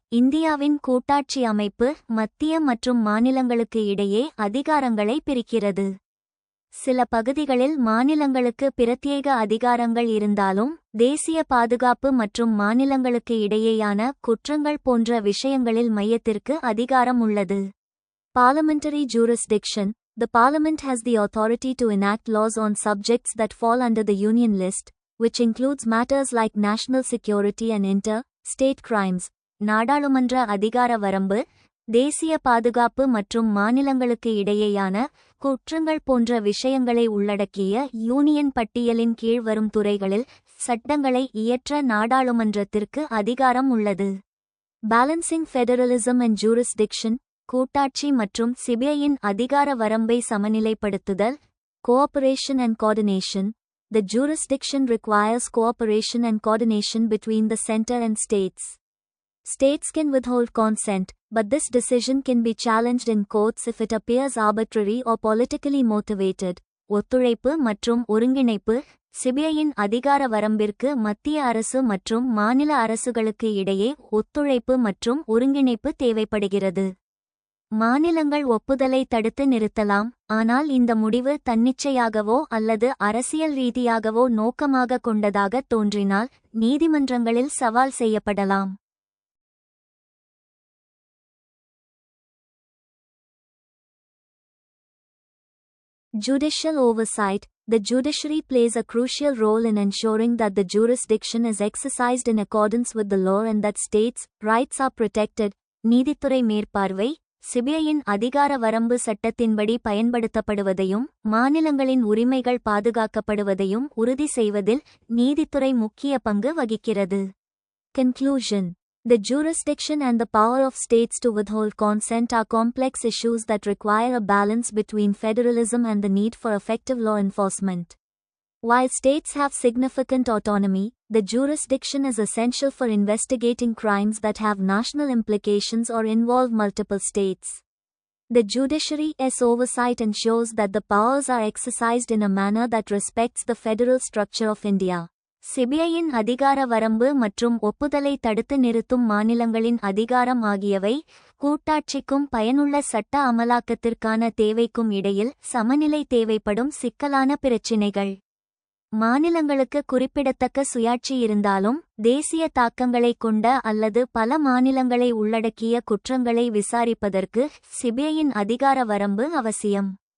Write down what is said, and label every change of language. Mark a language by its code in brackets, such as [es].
[ta] இந்தியாவின் கூட்டாட்சி அமைப்பு மத்திய மற்றும் மாநிலங்களுக்கு இடையே அதிகாரங்களை பிரிக்கிறது. சில பகுதிகளில் மாநிலங்களுக்கு பிரத்யேக அதிகாரங்கள் இருந்தாலும் தேசிய பாதுகாப்பு மற்றும் மாநிலங்களுக்கு இடையேயான குற்றங்கள் போன்ற விஷயங்களில் மையத்திற்கு அதிகாரம் உள்ளது. [en] Parliamentary jurisdiction. The Parliament has the authority to enact laws on subjects that fall under the Union list, which includes matters like national security and inter-state crimes. [ta] நாடாளுமன்ற அதிகார வரம்பு. தேசிய பாதுகாப்பு மற்றும் மாநிலங்களுக்கு இடையேயான குற்றங்கள் போன்ற விஷயங்களை உள்ளடக்கிய யூனியன் பட்டியலின் கீழ் வரும் துறைகளில் சட்டங்களை இயற்ற நாடாளுமன்றத்திற்கு அதிகாரம் உள்ளது. [en] Balancing federalism and jurisdiction. [ta] கூட்டாட்சி மற்றும் சிபிஐயின் அதிகார வரம்பை சமநிலைப்படுத்துதல். [en] Cooperation and coordination. The jurisdiction requires cooperation and coordination between the center and states. States can withhold consent, but this decision can be challenged in courts if it appears arbitrary or politically motivated. [ta] ஒத்துழைப்பு மற்றும் ஒருங்கிணைப்பு. சிபிஐயின் அதிகார வரம்பிற்கு மத்திய அரசு மற்றும் மாநில அரசுகளுக்கு இடையே ஒத்துழைப்பு மற்றும் ஒருங்கிணைப்பு தேவைப்படுகிறது. மாநிலங்கள் ஒப்புதலை தடுத்து நிறுத்தலாம், ஆனால் இந்த முடிவு தன்னிச்சையாகவோ அல்லது அரசியல் ரீதியாகவோ நோக்கமாக கொண்டதாக தோன்றினால் நீதிமன்றங்களில் சவால் செய்யப்படலாம். [en] Judicial oversight. The judiciary plays a crucial role in ensuring that the jurisdiction is exercised in accordance with the law and that states' rights are protected. [ta] நீதித்துறை மேற்பார்வை. சிபிஐயின் அதிகார வரம்பு சட்டத்தின்படி பயன்படுத்தப்படுவதையும் மாநிலங்களின் உரிமைகள் பாதுகாக்கப்படுவதையும் உறுதி செய்வதில் நீதித்துறை முக்கிய பங்கு வகிக்கிறது. [en] Conclusion. The jurisdiction and the power of states to withhold consent are complex issues that require a balance between federalism and the need for effective law enforcement. While states have significant autonomy, the jurisdiction is essential for investigating crimes that have national implications or involve multiple states. The judiciary's oversight ensures that the powers are exercised in a manner that respects the federal structure of India. [ta] சிபிஐயின் அதிகார வரம்பு மற்றும் ஒப்புதலை தடுத்து நிறுத்தும் மாநிலங்களின் அதிகாரம் ஆகியவை கூட்டாட்சிக்கும் பயனுள்ள சட்ட அமலாக்கத்திற்கான தேவைக்கும் இடையில் சமநிலை தேவைப்படும் சிக்கலான பிரச்சினைகள். மாநிலங்களுக்கு குறிப்பிடத்தக்க சுயாட்சி இருந்தாலும் தேசிய தாக்கங்களைக் கொண்ட அல்லது பல மாநிலங்களை உள்ளடக்கிய குற்றங்களை விசாரிப்பதற்கு சிபிஐயின் அதிகார வரம்பு அவசியம்.